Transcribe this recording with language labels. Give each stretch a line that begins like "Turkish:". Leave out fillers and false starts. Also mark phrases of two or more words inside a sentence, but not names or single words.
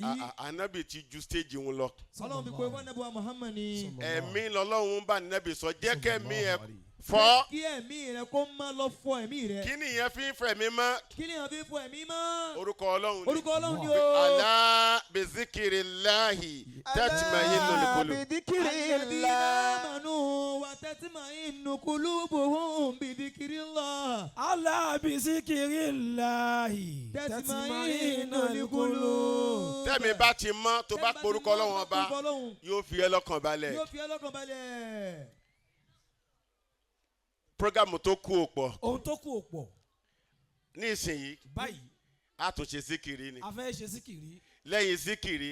Yoruba: ànẹ́bì ti ju stage wọn lọ. ọlọ́run fi pé wọ́n nẹ́bù wa Muhammad ni. ẹ̀mí lọ́lọ́run bá ànẹ́bì sọ jẹ́ kẹ́mi ẹ̀ fọ́. kí ẹ̀mí rẹ kó má lọ fọ ẹ̀mí rẹ. kí nìyẹn fi ń fẹ̀mí mọ́. kí ni àwọn fi fọ ẹ̀mí mọ́. orúkọ ọlọ́run ni. orúkọ ọlọ́run ni o.
Arabic: ألا بذكر الله تطمئن القلوب. Bidhikrillah. آمنوا وتطمئن قلوبهم بذكر الله. ألا بذكر الله تطمئن القلوب.
Yoruba: tẹ́mi bá ti mọ́ tó bá porúkọ ọlọ́run ọba yóò fi ẹ́ lọ́kàn balẹ̀. yóò fi ẹ́ lọ́kàn balẹ̀. programu tó kú òpọ̀. ohun tó kù ò pọ̀. ní ìsinyìí báyìí a tún ṣe síkìrì ni. a fẹ́ ṣe síkìrì. lẹ́yìn síkìrì